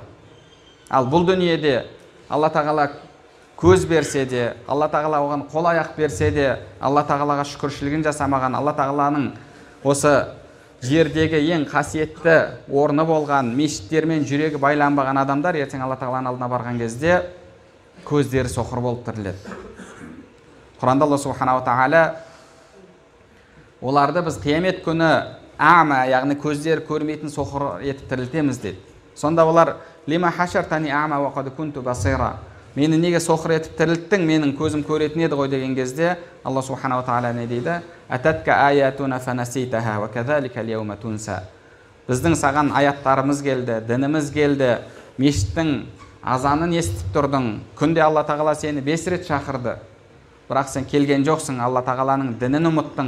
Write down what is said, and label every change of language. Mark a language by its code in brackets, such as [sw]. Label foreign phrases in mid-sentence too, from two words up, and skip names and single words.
[kk] Ал бұл дүниеде Алла тағала көз берсе де, Алла тағала оған қол аяқ берсе де, Алла тағалаға шүкіршілігін жасамаған, Алла тағаланың осы жердегі ең қасиетті орны болған мешіттермен жүрегі байланбаған адамдар ертең Алла тағаланың алдына барған кезде көздері соқыр болып тіріледі. Құранда Алла субханала тағала оларды біз қиямет күні ама, яғни көздері көрмейтін соқыр етіп тірілтеміз деді. Сонда олар [ar] لِمَ حَشَرْتَنِي أَعْمَى وَقَدْ كُنْتُ بَصِيرًا, [kk] мені неге соқыр етіп тірілттің, менің көзім көретін еді ғой деген кезде Алла субханала тағала не дейді? [ar] أَتَتْكَ آيَاتُنَا فَنَسِيتَهَا وَكَذَلِكَ الْيَوْمَ تُنْسَى. [kk] Біздің саған аяттарымыз келді, дініміз келді, мешіттің азанын естіп тұрдың, күнде Алла тағала сені 5 рет шақырды, бірақ сен келген жоқсың, Алла тағаланың дінін ұмыттың.